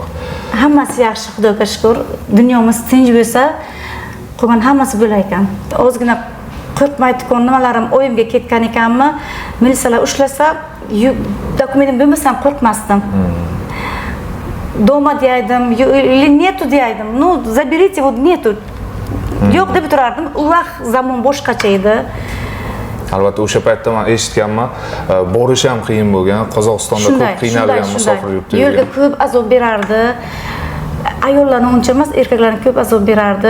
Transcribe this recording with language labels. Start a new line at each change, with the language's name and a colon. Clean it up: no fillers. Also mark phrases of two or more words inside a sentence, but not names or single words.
Uzbek: Hammasi yaxshi, Xudoga shukr. Dunyomiz tinch bo'lsa, qolgan hammasi bo'lar ekan. Ozgina qo'rqmaydigan nimalarim o'yimga ketgan ekanmi, militsiyalar ushlasa, dokumentim bo'lmasam qo'rqmasdim. Doma deydim,
Russian: или нету deydim. Ну, заберите, вот нету.
Uzbek: Yo'q deb turardim. U vaqt zamon boshqacha edi. Albatta o'sha paytda men eshitganman, borish ham qiyin bo'lgan. Qozog'istonda ko'p qiynalgan musofir yurtda. Yo'lda ko'p azob berardi. Ayollarni uncha emas, erkaklarni ko'p azob berardi.